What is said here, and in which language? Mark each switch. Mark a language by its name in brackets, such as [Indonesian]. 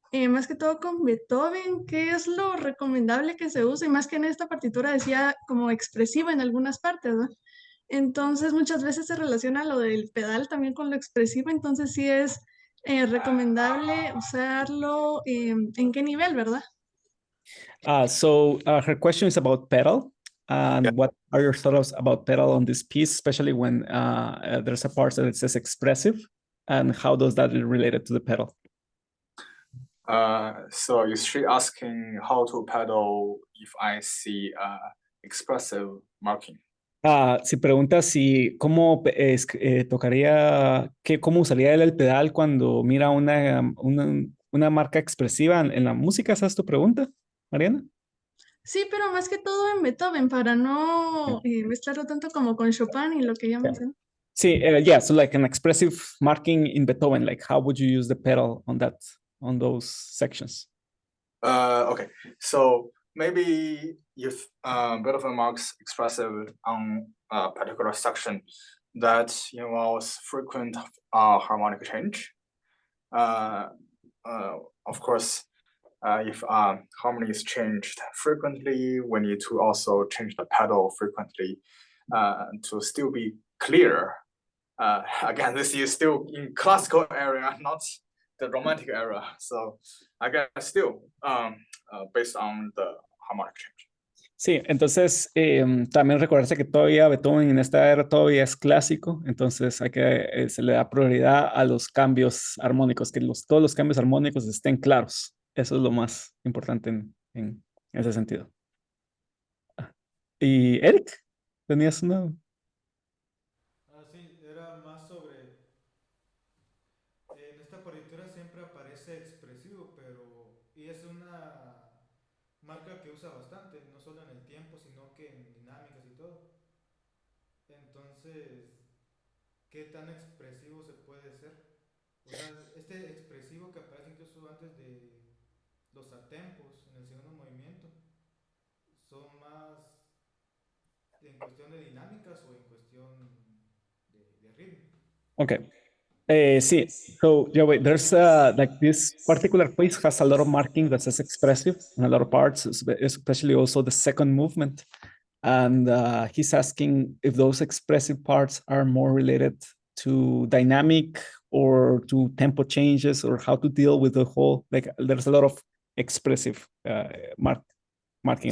[Spanish] Más que todo con Beethoven, ¿qué es lo recomendable que se use? Y más que en esta partitura decía como expresivo en algunas partes, ¿no? Entonces muchas veces se relaciona lo del pedal también con lo expresivo, entonces sí es recomendable usarlo en qué nivel, ¿verdad? [English] So her question is about pedal. And Yeah. what are your thoughts about pedal on this piece, especially when there's a part that it says expressive? And how does that relate to the pedal? So is she asking how to pedal if I see expressive marking? [Spanish] Si pregunta si cómo tocaría, cómo usaría él el pedal cuando mira una marca expresiva en la música. ¿Esa es tu pregunta, Mariana? Sí, pero más que todo en Beethoven, para no mezclarlo tanto como con Chopin y lo que ya mencioné. [English] Sí, yeah, so like an expressive marking in Beethoven, like how would you use the pedal on those sections? Okay, so maybe if Beethoven marks expressive on a particular section that involves frequent harmonic change, Of course, if harmony is changed frequently, we need to also change the pedal frequently to still be clear. Again, this is still in classical area, not the romantic era. So I guess still based on the harmonic change. [Spanish] Sí, entonces también recordarse que todavía Beethoven en esta era todavía es clásico, entonces hay que se le da prioridad a los cambios armónicos, que todos los cambios armónicos estén claros. Eso es lo más importante en ese sentido. Y Eric, tenías una. Ah, sí, era más sobre... En esta partitura siempre aparece expresivo, pero... Y es una marca que usa bastante, no solo en el tiempo, sino que en dinámicas y todo. Entonces, ¿qué tan expresivo se puede ser? O sea, este expresivo que aparece incluso antes de los atempos en el segundo movimiento, ¿son más en cuestión de dinámicas o en cuestión de ritmo? [English] Okay. Sí, so yeah, wait, there's like this particular piece has a lot of marking that says expressive and a lot of parts, especially also the second movement. And he's asking if those expressive parts are more related to dynamic or to tempo changes or how to deal with the whole, like there's a lot of expressive marking